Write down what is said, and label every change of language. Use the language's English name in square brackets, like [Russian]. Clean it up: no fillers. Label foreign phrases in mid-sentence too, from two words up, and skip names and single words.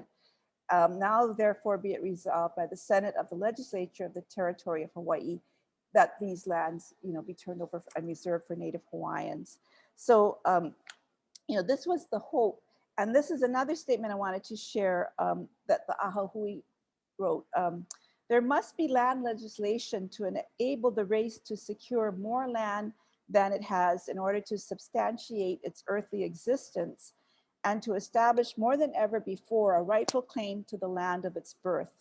[English] Now, therefore, be it resolved by the Senate of the Legislature of the Territory of Hawaii that these lands, be turned over and reserved for Native Hawaiians. So, this was the hope. And this is another statement I wanted to share that the ʻAha Hui wrote. There must be land legislation to enable the race to secure more land than it has in order to substantiate its earthly existence and to establish more than ever before a rightful claim to the land of its birth.